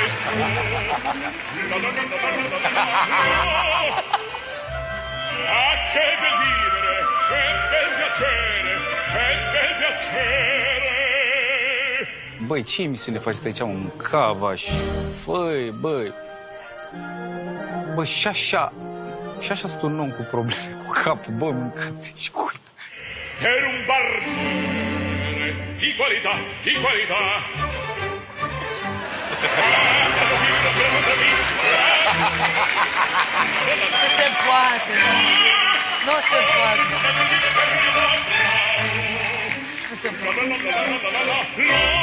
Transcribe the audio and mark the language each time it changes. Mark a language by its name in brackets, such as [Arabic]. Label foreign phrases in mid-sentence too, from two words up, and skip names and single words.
[Italian] che bel vivere, che bel piacere, che bel piacere. [Romanian] Băi, ce emisiune faceți aici, mă? Cavaș. Băi. Bă, și așa sunt un om cu probleme cu capul. Bă, mâncați și cu... [Italian] Per un barbiere di qualità. [Romanian] Nu se poate. Nu se poate. Nu se poate.